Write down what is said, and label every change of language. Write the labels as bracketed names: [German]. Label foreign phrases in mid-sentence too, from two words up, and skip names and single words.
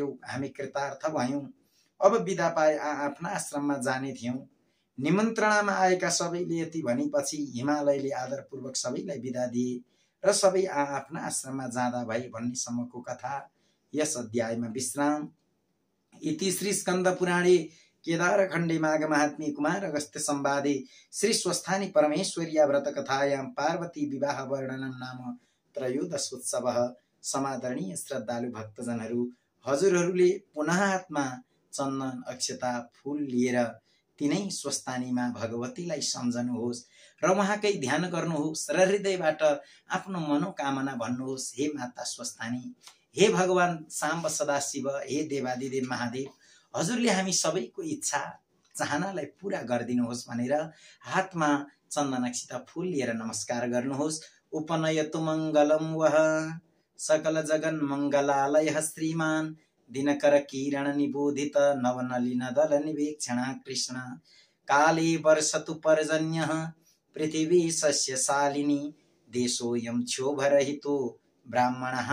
[Nepali] हामी कृतार्थ भयौं। अब बिदा पाए आफ्ना आश्रममा जाने थियौं। निमन्त्रणामा आएका सबैले यति भनेपछि हिमालयले आदरपूर्वक सबैलाई बिदा दिए र सबै आफ्ना आश्रममा जाँदा भए भन्नेसम्मको कथा यस अध्यायमा विश्राम। [Sanskrit] इति श्री स्कन्द पुराणे केदारखण्डे माघ महात्म्ये कुमार अगस्त्य संवादे श्री स्वस्थानी परमेश्वर्या व्रत कथायां पार्वती विवाह वर्णनम नाम त्रयोदशोत्सवः। [Nepali] समादरणीय श्रद्धालु भक्तजनहरू, हजुरहरूले पुनः हातमा चन्दन, अक्षता, फूल लिएर तिनै स्वस्थानीमा भगवतीलाई सम्झनुहोस् र उहाँकै ध्यान गर्नुहोस् र हृदयबाट आफ्नो मनोकामना भन्नुहोस्। हे माता स्वस्थानी, हे भगवान साम्ब सदाशिव, हे देवादिदेव महादेव, हजुरले हामी सबैको इच्छा चाहनालाई पूरा गरिदिनुहोस् भनेर हातमा चन्दन, अक्षता, फूल लिएर नमस्कार गर्नुहोस्। [Sanskrit] उपनयतु मङ्गलम वह सकल जगन मङ्गलालय श्रीमान दिनकर किरण निबोधित नवनलिन दल निवेक्षण कृष्ण काले वर्षतु पर्जन्यः पृथिवी सस्यशालिनी देशोऽयं क्षोभरहितो ब्राह्मणः